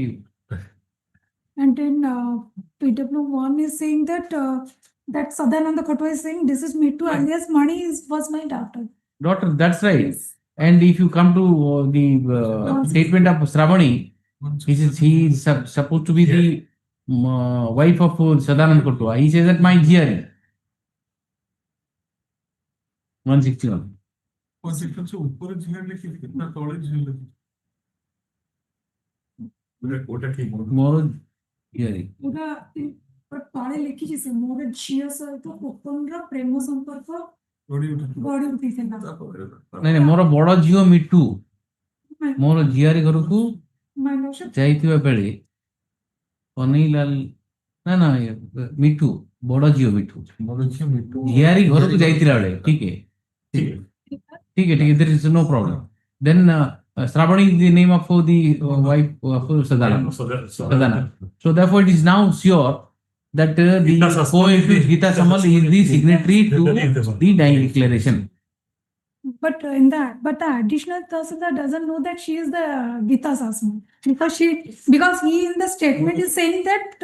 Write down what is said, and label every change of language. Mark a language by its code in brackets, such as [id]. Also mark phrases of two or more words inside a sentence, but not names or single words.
[en] And then PW1 is saying that that Sadananda Khotwar is saying this is Mittu alias Mani was my daughter. Daughter, that's right. And if you come to the statement of Shravani, he is supposed to be the wife of Sadananda Khotwar. He says that my ঝিয়ারি. 161. [or] ଉପରେ ଝିଅ ଲେଖିଛି ନା ତଳେ ଝିଅ ଲେଖିଛି? କୋଉଟା ଠିକ? ମୋର ଝିଆରୀ. ପୁରା ତଳେ ଲେଖିଛି ସେ ମୋର ଝିଅ ସହିତ ଓପନର ପ୍ରେମ ସମ୍ପର୍କ ଗଢି ଉଠିଥିଲା। ନାଇଁ ମୋର ବଡ ଝିଅ ମିଠୁ ମୋର ଝିଆରୀ ଘରକୁ ଯାଇଥିବା ବେଳେ କନେଇଲାଲ ନା ମିଠୁ ବଡ ଝିଅ ମିଠୁ ଝିଆରୀ ଘରକୁ ଯାଇଥିଲା ବେଳେ ଠିକ है [en] there is no problem. Then Shravani is the name of the wife of Sadana. So therefore it is now sure that the co-accused Gita Samal is the signatory to the dying declaration. But the additional Tahsildar doesn't know that she is the Gita Sasmal because he in the statement is saying that